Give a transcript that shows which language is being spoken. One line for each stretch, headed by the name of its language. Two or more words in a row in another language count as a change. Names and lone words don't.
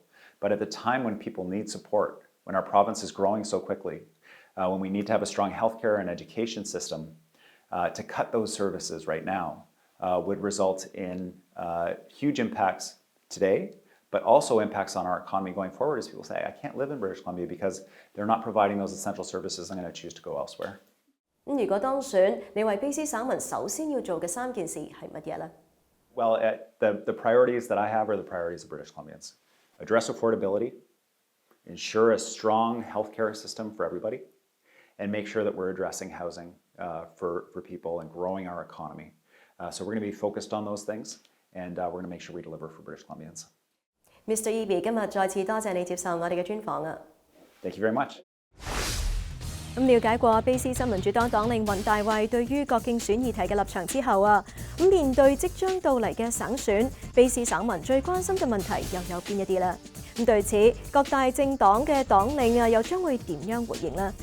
English: But at the time when people need support, when our province is growing so quickly, when we need to have a strong healthcare and education system, to cut those services right now would result in huge impacts today, but also impacts on our economy going forward as people say, I can't live in British Columbia because they're not providing those essential services. I'm going to choose to go elsewhere.
Cantonese: 咁如果當選，你為卑詩省民首先要做嘅3件事係乜嘢呢？
English: Well, the priorities that I have are the priorities of British Columbians. Address affordability, ensure a strong healthcare system for everybody, and make sure that we're addressing housing for people and growing our economy. So we're going to be focused on those things, and we're going to make sure we deliver for British Columbians.
Cantonese: Mr. Eby 今日再次多謝你接受我哋嘅專訪啊！
English: Thank you very much.
Cantonese: 咁了解過卑詩新民主黨黨領尹大衛對於各競選議題嘅立場之後啊，咁面對即將到嚟嘅省選，卑詩省民最關心嘅問題又有邊一啲呢？咁對此，各大政黨嘅黨領啊，又將會點樣回應呢？